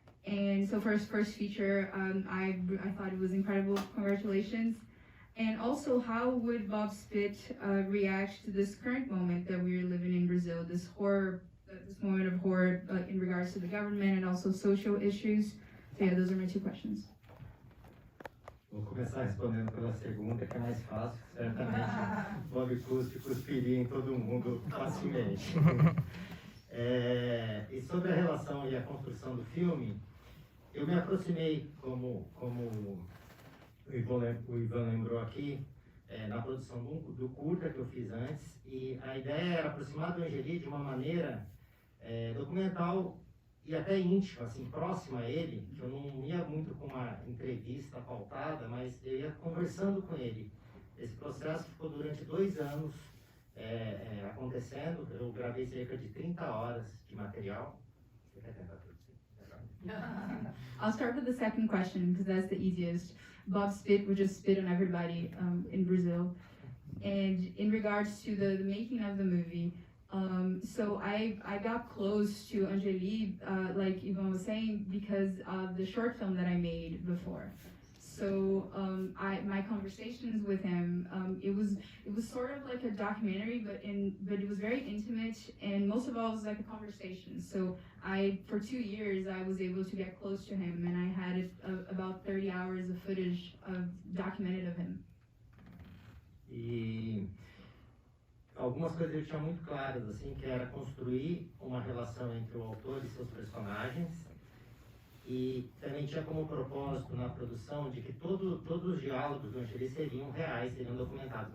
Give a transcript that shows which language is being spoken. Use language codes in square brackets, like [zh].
[en] And so for his first feature, I thought it was incredible. Congratulations. And also, how would Bob Spit react to this current moment that we're living in Brazil, this horror, this moment of horror in regards to the government and also social issues? So yeah, those are my two questions. [pt] Vou começar respondendo pela segunda, que é mais fácil. Certamente Bob Cuspe cuspiria em todo mundo facilmente. E sobre a relação e a construção do filme, eu me aproximei, como o Ivan lembrou aqui, na produção do curta que eu fiz antes, e a ideia era aproximar do Angeli de uma maneira documental e até íntima, assim, próxima a ele, que eu não ia muito com uma entrevista pautada, mas eu ia conversando com ele. Esse processo ficou durante 2 anos acontecendo. Eu gravei cerca de 30 horas de material. Você quer tentar traduzir? [en] I'll start with the second question because that's the easiest. Bob Spit would just spit on everybody in Brazil. And in regards to the making of the movie, so I got close to Angeli, like Ivan was saying, because of the short film that I made before. So my conversations with him, it was sort of like a documentary, but it was very intimate, and most of all it was like a conversation. So for 2 years I was able to get close to him, and I had about 30 hours of footage documented of him. [pt] E algumas coisas eu tinha muito claras, assim, que era construir uma relação entre o autor e seus personagens. E também tinha como propósito na produção de que todos os diálogos do Angeli seriam reais, seriam documentados.